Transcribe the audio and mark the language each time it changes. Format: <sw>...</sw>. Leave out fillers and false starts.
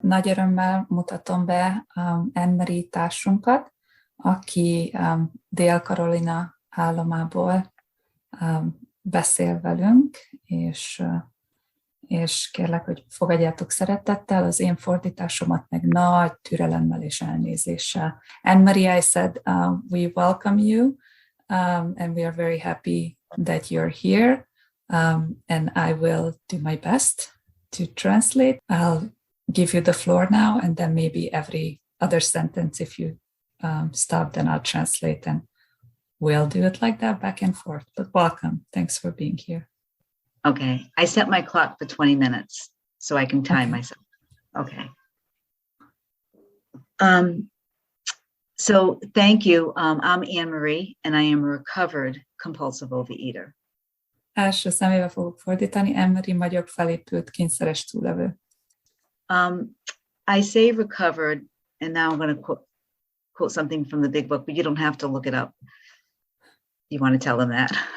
<hu>nagy örömmel mutatom be Anne-Marie társunkat, aki Dél-Carolina államából beszél velünk, és kérlek, hogy fogadjátok szeretettel, az én fordításomat meg nagy türelemmel és elnézéssel.</hu> <en>Anne-Marie, I said, we welcome you, and we are very happy that you're here, and I will do my best to translate. I'll give you the floor now, and then maybe every other sentence, if you stop, then I'll translate, and we'll do it like that, back and forth. But welcome. Thanks for being here. Okay. I set my clock for 20 minutes so I can time myself. Okay. So thank you. I'm Anne-Marie, and I am a recovered compulsive overeater.</en> <hu>Első személybe fogok fordítani. Anne-Marie vagyok, felépült kényszeres túllevő.</hu> <en>I say recovered, and now I'm going to quote something from the big book, but you don't have to look it up. You want to tell them that?</en>